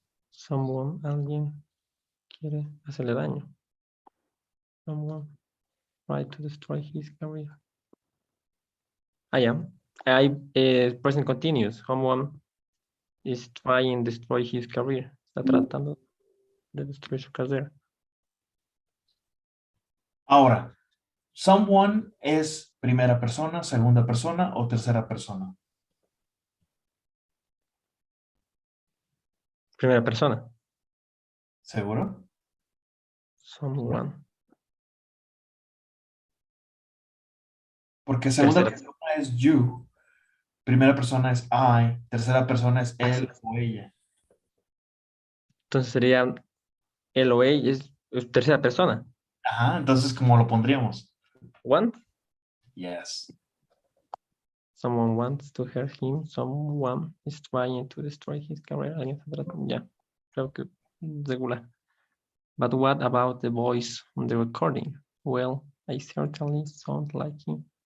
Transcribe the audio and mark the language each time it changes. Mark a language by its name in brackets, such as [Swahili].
[Spanish] Someone, alguien quiere hacerle daño. [English] Someone try to destroy his career. I am. Present continuous. Someone is trying to destroy his career. [Spanish] Está tratando de destruir su carrera. Ahora, someone es primera persona, segunda persona o tercera persona. Primera persona. ¿Seguro? [English] Someone. [Spanish] Porque segunda Tercera. es you, primera persona es I, tercera persona es él o ella. Entonces sería él o ella, es tercera persona. Ajá, entonces, ¿cómo lo pondríamos? [English] One. Yes. Someone wants to hurt him. Someone is trying to destroy his career. [Spanish] Ya, creo que regular. [English] But what about the voice on the recording? Well, I certainly sound like him.